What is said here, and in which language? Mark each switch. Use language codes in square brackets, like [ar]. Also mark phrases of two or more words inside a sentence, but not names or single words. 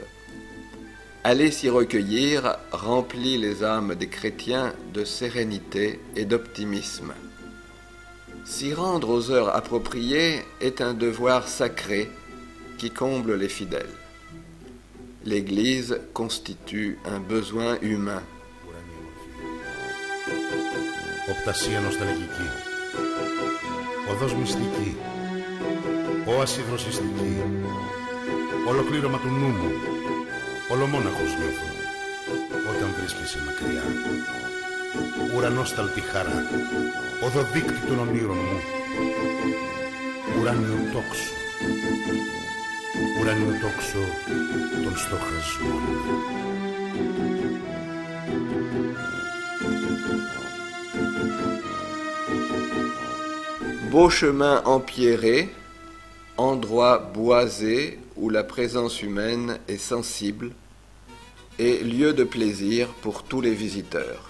[fr] Aller s'y recueillir remplit les âmes des chrétiens de sérénité et d'optimisme. S'y rendre aux heures appropriées est un devoir sacré qui comble les fidèles. L'Église constitue un besoin humain. [el] Οπτασία νοσταλγική, οδός μυστική, όαση δροσιστική, ολοκλήρωμα του νου μου, ολομόναχος νιώθω, όταν βρίσκεσαι μακριά. Ουρανόσταλτη χαρά, οδοδείκτη των ονείρων μου, ουράνιο τόξο, ουράνιο τόξο των στοχασμών. [fr] Beau chemin empierré, endroit boisé où la présence humaine est sensible et lieu de plaisir pour tous les visiteurs.